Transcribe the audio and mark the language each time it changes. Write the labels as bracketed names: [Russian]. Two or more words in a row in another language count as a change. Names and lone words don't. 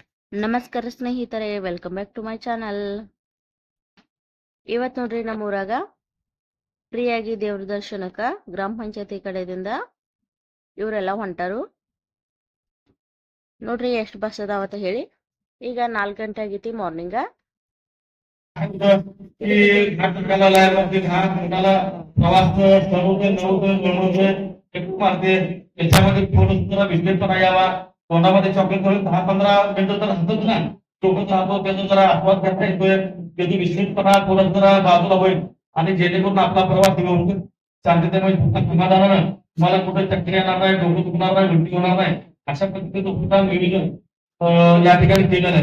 [Kannada] ನಮಸ್ಕಾರ ಸ್ನೇಹಿತರೆ, [English] welcome back to my channel. [Kannada] ಇವತ್ತು ನೋಡ್ರಿ ನಮ್ಮ ಊರಾಗ ಫ್ರೀಯಾಗಿ ದೇವ್ರ ದರ್ಶನಕ್ಕ ಗ್ರಾಮ ಪಂಚಾಯತಿ ಕಡೆದಿಂದ ಇವರೆಲ್ಲ ಹೊಂಟಾರು. ನೋಡ್ರಿ ಎಷ್ಟು ಬಸ್ ಅದಾವತ್ತ ಹೇಳಿ. ಈಗ 4 ಗಂಟೆ ಆಗೈತಿ ಮಾರ್ನಿಂಗ. [Marathi] तोंडामध्ये चॉकलेट करून 10-15 मिनिटं तर हसतच ना डोकं चालतो त्याचा जरा आस्वाद घेता येतोय त्याची विश्लेषपणा थोडं जरा बाजूला होईल आणि जेणेकरून आपला प्रवास होईल शांततेमध्ये समाधानानं तुम्हाला कुठे चक्कर येणार नाही डोकं दुखणार नाही उलटी होणार नाही अशा पद्धतीचं सुद्धा नियोजन या ठिकाणी केलेलं आहे.